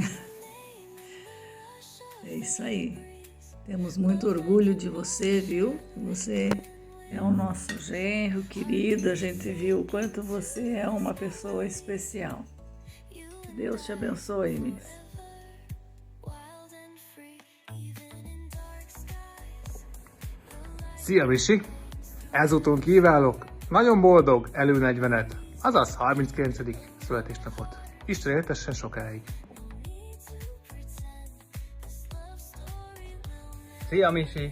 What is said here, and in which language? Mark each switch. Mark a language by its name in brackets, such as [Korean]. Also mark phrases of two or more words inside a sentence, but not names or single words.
[Portuguese] É isso aí. Temos muito orgulho de você, viu? Você é o nosso genro querido. A gente viu o quanto você é uma pessoa especial. Que Deus te abençoe, Miss. [Hungarian] Szia, Misi! Ezúton kívánok nagyon boldog elő-40-et, azaz 39. születésnapot. Isten éltessen sokáig! Szia, Misi!